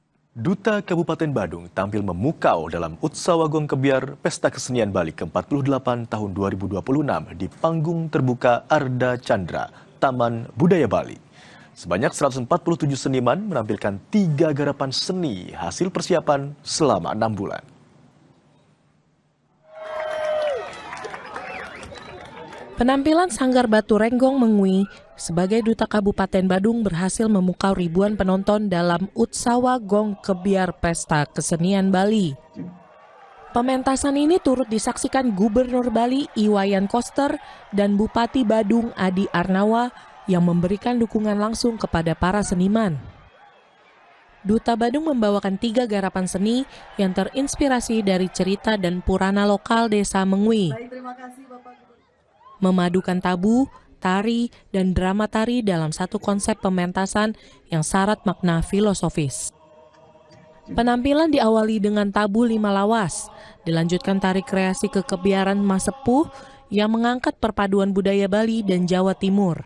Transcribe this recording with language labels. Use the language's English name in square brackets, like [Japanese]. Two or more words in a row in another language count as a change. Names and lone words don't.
[Indonesian] Duta Kabupaten Badung tampil memukau dalam Utsawagong Kebiar Pesta Kesenian Bali ke-48 tahun 2026 di panggung terbuka Arda Chandra, Taman Budaya Bali. Sebanyak 147 seniman menampilkan 3 garapan seni hasil persiapan selama 6 bulan. Penampilan Sanggar Batu Renggong Mengwi sebagai Duta Kabupaten Badung berhasil memukau ribuan penonton dalam Utsawagong Kebiar Pesta Kesenian Bali. Pementasan ini turut disaksikan Gubernur Bali Iwayan Koster dan Bupati Badung Adi Arnawa yang memberikan dukungan langsung kepada para seniman. Duta Badung membawakan 3 garapan seni yang terinspirasi dari cerita dan purana lokal desa Mengwi. Memadukan tabu, tari, dan drama tari dalam satu konsep pementasan yang syarat makna filosofis. Penampilan diawali dengan tabu 5 lawas, dilanjutkan tari kreasi kekebiaran Masepuh yang mengangkat perpaduan budaya Bali dan Jawa Timur.